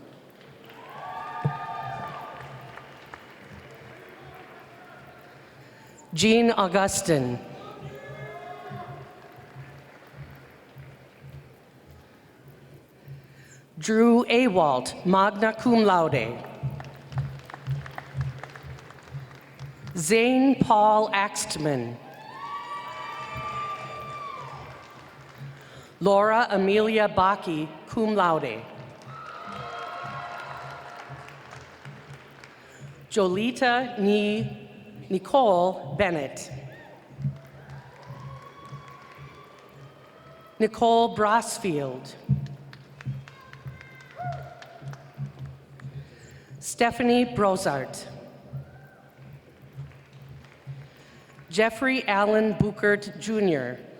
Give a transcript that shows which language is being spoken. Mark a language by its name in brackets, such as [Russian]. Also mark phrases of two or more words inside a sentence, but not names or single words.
[English] Jean Augustin. Drew Awalt, [Latin] magna cum laude. [English] Zane Paul Axtman. Laura Amelia Baki, [Latin] cum laude. [English] Jolita Nicole Bennett. Nicole Brosfield. Stephanie Brosart. Jeffrey Allen Buchert, Jr.